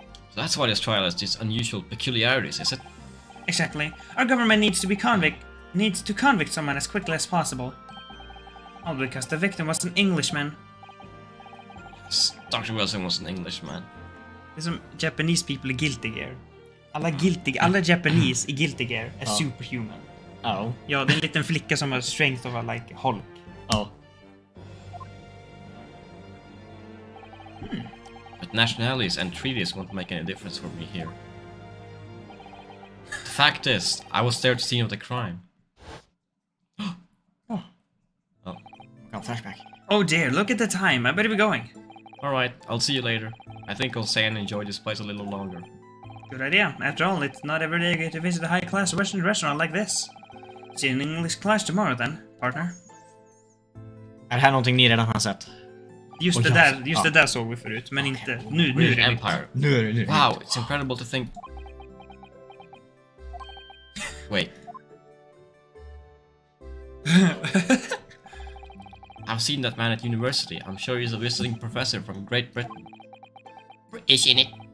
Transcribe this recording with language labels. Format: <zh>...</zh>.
<en>So that's why this trial has these unusual peculiarities, is it? Exactly. Our government needs to convict someone as quickly as possible. All because the victim was an Englishman. Dr. Wilson was an Englishman.</en> <sv>Det är som</sv> <en>Japanese people</en> <sv>i Guilty Gear. Alla Japanese i Guilty Gear är superhuman. Ja. Ja, det är en liten flicka som har</sv> <en>strength of a like Hulk.</en> <sv>Ja.</sv> <en>But nationalities and treaties won't make any difference for me here. The fact is, I was there to see of the crime.</en> <sv>Ja, flashback.</sv> <en>Oh dear, look at the time. I better be going. Alright, I'll see you later. I think I'll stay and enjoy this place a little longer. Good idea. After all, it's not every day you get to visit a high-class Western restaurant like this. See you in English class tomorrow then, partner.</en> <sv>Är det här någonting ni redan har sett? Just det där såg vi förut, men inte nu är det</sv> <en>Empire.</en> <sv>Nu.</sv> <en>Wow, it's incredible to think. Wait. I've seen that man at university. I'm sure he's a visiting professor from Great Britain. Isn't it?</en>